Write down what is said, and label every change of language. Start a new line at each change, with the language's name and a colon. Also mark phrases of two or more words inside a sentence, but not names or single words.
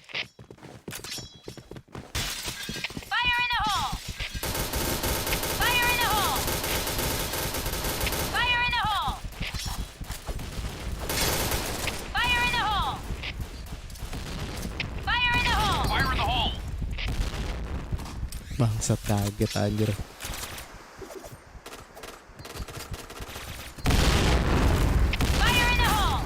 English: Fire in the hole! Fire in the hole! Fire in the hole! Fire in the hole! Fire in the hole! Fire in the hole.
Indonesian: Bangsat, kaget anjir.
English: Fire in the hole!